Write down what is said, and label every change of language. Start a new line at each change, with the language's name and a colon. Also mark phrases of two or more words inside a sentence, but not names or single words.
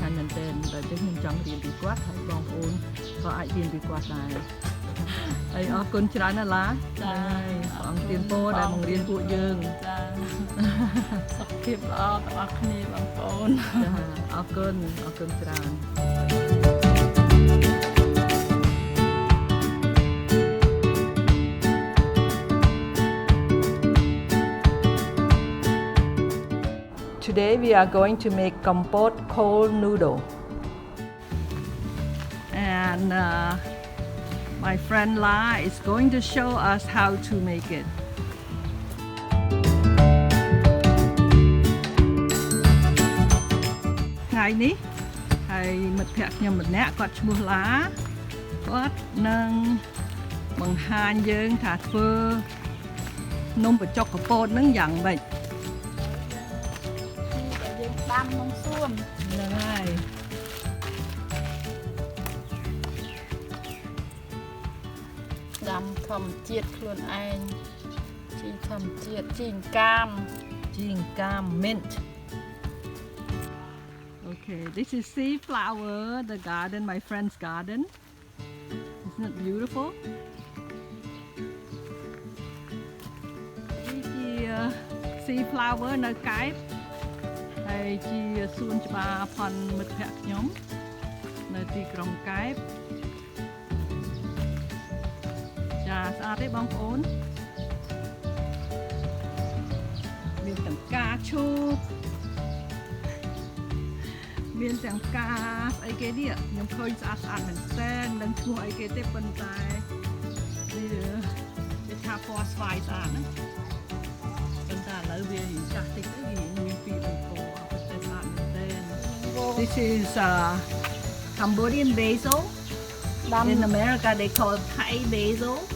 Khmer: មែនទែនដល់ចឹងខ្ញុំចង់រៀនពីគាត់ហើយបងប្អូនក៏អាចរៀនពីគាត់ដែរហើយអរគុណច្រើនណាស់ឡាចាហើយព្រះអង្គទានពរដែលបង្រៀនពួកយើងចាសុខភាពល្អទាំងអស់គ្នាបងប្អូនចាអរគុណច្រើន
English: Today we are going to make Kampot cold noodle and my friend La is going to show us how to make it.
Khmer: ថ្ងៃនេះហើយមិត្តភ័ក្តិខ្ញុំម្នាក់គាត់ឈ្មោះឡាគាត់នឹងបង្ហាញយើងថាធ្វើនំបញ្ចុកកំពតនឹងយ៉ាងម៉េច ដាំក្នុងសួនហ្នឹងហើយដាំធម្មជាតិខ្លួនឯងជីធម្មជាតិជីងកាម mint
English: Okay, this is sea flower the garden my friend's garden Isn't it beautiful
Khmer: នេះជា
English: sea flower
Khmer: នៅកែប ហើយជាសួនច្បារផនមិត្តភ័ក្តិខ្ញុំនៅទីក្រុងកែបចាស្អាតទេបងប្អូនមានទាំងផ្កាឈូក មានទាំងផ្កាស្អីគេនេះខ្ញុំឃើញស្អាតមែនទែនមិនឈ្មោះអីគេទេប៉ុន្តែវាថាពណ៌ស្វាយស្អាតណាប៉ុន្តែឥឡូវវាចាស់តិចទៅវាមានពីរពណ៌
English: This is Cambodian basil. In America, they call it Thai basil.